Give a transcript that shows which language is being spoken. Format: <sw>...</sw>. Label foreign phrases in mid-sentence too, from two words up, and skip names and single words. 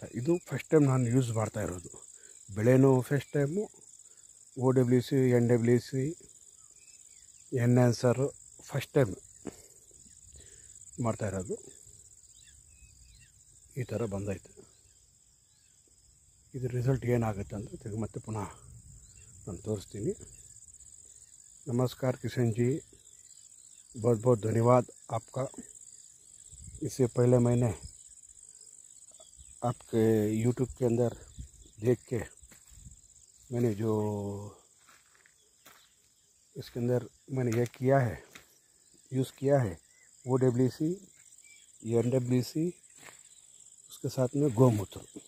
<kn>ಇದು</kn> <en>first time</en> <kn>ನಾನು ಯೂಸ್ ಮಾಡ್ತಾ ಇರೋದು. ಬೆಳೆನೂ</kn> <en>first time,</en> <kn>OWS, NWS, ಎನ್ಹಾನ್ಸರು</kn> <en>first time</en> <kn>ಮಾಡ್ತಾಯಿರೋದು. ಈ ಥರ ಬಂದೈತೆ. ಇದ್ರ ರಿಸಲ್ಟ್ ಏನಾಗುತ್ತೆ ಅಂತ ತಿರುಗಿ ಮತ್ತೆ ಪುನಃ ನಾನು ತೋರಿಸ್ತೀನಿ.</kn> <hi>नमस्कार किशन जी, बहुत बहुत धन्यवाद आपका. इससे पहले मैंने आपके YouTube के अंदर देख के मैंने जो इसके अंदर मैंने ये किया है, यूज़ किया है OWC, NWC, उसके साथ में गोमूत्र.</hi>